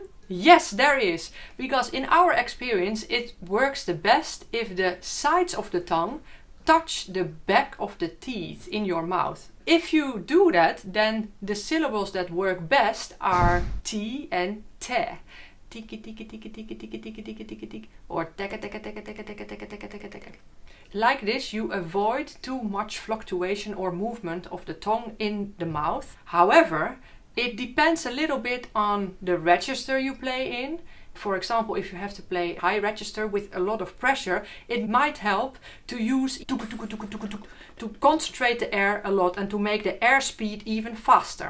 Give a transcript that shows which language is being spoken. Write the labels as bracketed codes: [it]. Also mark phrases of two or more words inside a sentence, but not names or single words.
[en] Yes, there is, because in our experience it works the best if the sides of the tongue touch the back of the teeth in your mouth. If you do that, then the syllables that work best are T and te. tiki tiki tiki tiki tiki tiki tiki tiki tiki, or teka teka teka teka teka teka teka teka teka. Like this, you avoid too much fluctuation or movement of the tongue in the mouth. However, it depends a little bit on the register you play in. For example, if you have to play high register with a lot of pressure, it might help to use to concentrate the air a lot and to make the air speed even faster.